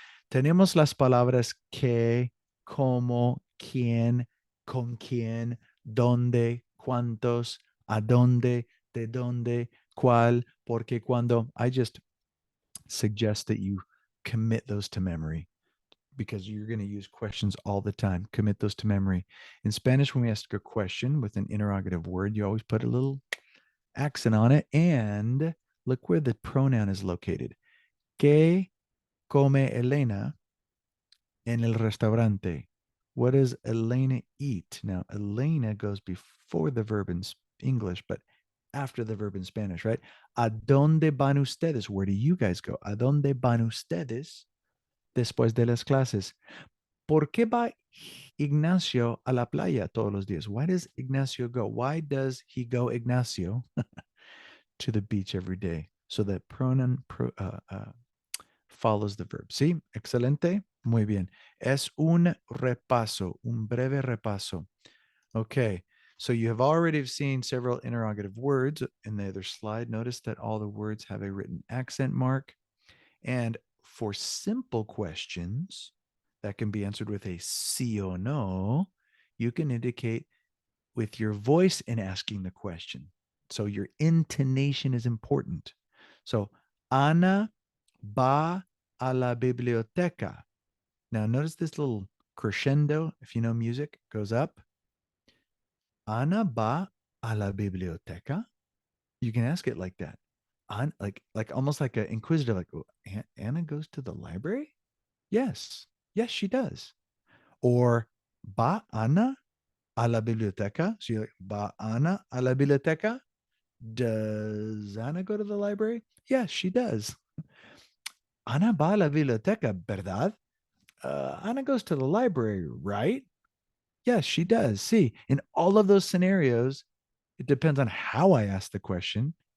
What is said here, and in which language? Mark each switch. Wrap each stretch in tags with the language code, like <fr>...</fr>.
<es>Tenemos las palabras que, cómo, quién, con quién, dónde, cuántos, a dónde, de dónde, cuál, porque cuando.</es> <en>I just suggest that you commit those to memory because you're going to use questions all the time. Commit those to memory. In Spanish, when we ask a question with an interrogative word, you always put a little accent on it and look where the pronoun is located.</en> <es>¿Qué come Elena en el restaurante?</es> <en>What does Elena eat? Now, Elena goes before the verb in English, but after the verb in Spanish, right?</en> <es>¿A dónde van ustedes?</es> <en>Where do you guys go?</en> <es>¿A dónde van ustedes después de las clases? ¿Por qué va Ignacio a la playa todos los días?</es> <en>Why does Ignacio go? Why does he go,</en> <es>Ignacio,</es> <en>to the beach every day. So that pronoun follows the verb.</en> <es>¿Sí? Excelente. Muy bien. Es un repaso, un breve repaso.</es> <en>Okay. So you have already seen several interrogative words in the other slide. Notice that all the words have a written accent mark. And for simple questions that can be answered with a sí or no, you can indicate with your voice in asking the question. So your intonation is important. So,</en> <es>Ana va a la biblioteca.</es> <en>Now, notice this little crescendo, if you know music, goes up.</en> <es>Ana va a la biblioteca.</es> <en>You can ask it like that. Like almost like an inquisitive, like, oh, Anna goes to the library? Yes. Yes, she does. Or</en> <es>va Ana a la biblioteca.</es> <en>So you're like,</en> <es>va Ana a la biblioteca?</es> <en>Does Ana go to the library? Yes, she does.</en> <es>Ana va a la biblioteca, ¿verdad?</es> <en>Ana goes to the library, right? Yes, she does. See, in all of those scenarios, it depends on how I ask the question.</en>